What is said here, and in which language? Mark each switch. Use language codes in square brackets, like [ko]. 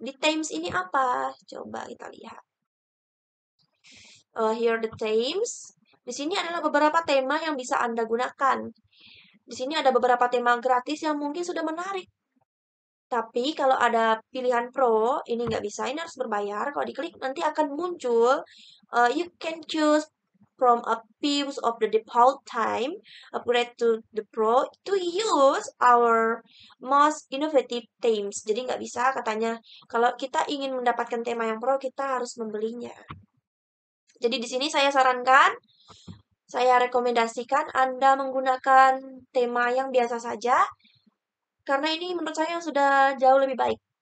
[id] Di themes ini apa? Coba kita lihat. [en] Here the themes. [id] Di sini adalah beberapa tema yang bisa Anda gunakan. Di sini ada beberapa tema gratis yang mungkin sudah menarik. Tapi kalau ada pilihan Pro, ini nggak bisa, ini harus berbayar. Kalau diklik nanti akan muncul, [en] you can choose from a few of the default time, upgrade to the Pro to use our most innovative themes. [id] Jadi nggak bisa katanya, kalau kita ingin mendapatkan tema yang Pro, kita harus membelinya. Jadi di sini saya sarankan, saya rekomendasikan Anda menggunakan tema yang biasa saja, karena ini menurut saya sudah jauh lebih baik.